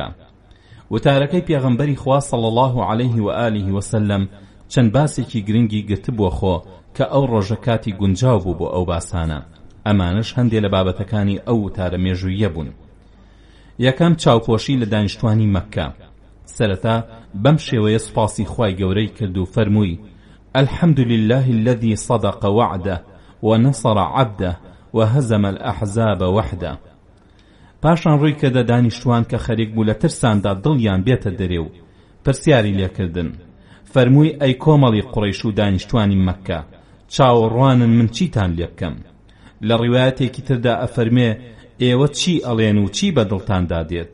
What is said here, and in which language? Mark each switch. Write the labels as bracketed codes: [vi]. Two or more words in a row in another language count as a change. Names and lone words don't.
[ckb] وتارەکەی پێغەمبەری خوا [ar] صلی الله عليه و آله وسلم [ckb] چەند باسێکی گرنگی گرتبووە خۆ کە ئەو ڕۆژە کاتی گونجاو بوو بۆ ئەو باسانە. ئەمانش هەندێک لە بابەتەکانی ئەو وتارە مێژوویە بوون. یەکەم چاوپۆشی لە دانیشتوانی مەکە. سەرەتا بەم شێوەیە سوپاسی خوای گەورەی کرد و فەرمووی [ar] الحمد لله الذي صدق وعده ونصر عبده وهزم الأحزاب وحده. [ckb] پاشان ڕووی کردە دانیشتوان کە خەریک بوو لە ترساندا دڵیان بێتە دەرێ و پرسیاری لێکردن. فەرمووی ئەی کۆمەڵی قوڕەیش و دانیشتوانی مەکە، چاوەڕوانن من چیتان لێ بکەم؟ لە ڕیوایەتێکی تردا ئەفەرمێ ئێوە چی ئەڵێن و چی بەدڵتاندا دێت؟